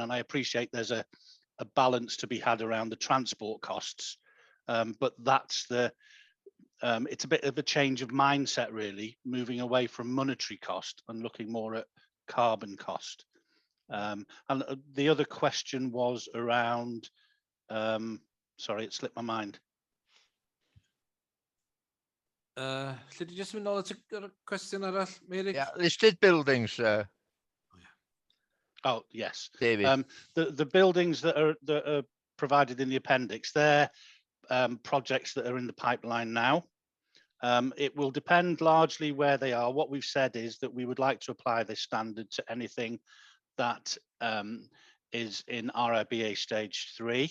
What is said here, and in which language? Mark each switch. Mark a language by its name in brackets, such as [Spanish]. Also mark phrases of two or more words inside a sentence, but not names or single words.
[English] And I appreciate there's a balance to be had around the transport costs, but that's it's a bit of a change of mindset, really, moving away from monetary cost and looking more at carbon cost. And the other question was around, sorry, it slipped my mind. Should you just [Welsh] mynd nôl at y cwestiwn arall, Meirig? [English] Yeah, listed buildings. Oh, yes. David. The buildings that are provided in the appendix, they're projects that are in the pipeline now. It will depend largely where they are. What we've said is that we would like to apply this standard to anything that is in RIBA stage 3.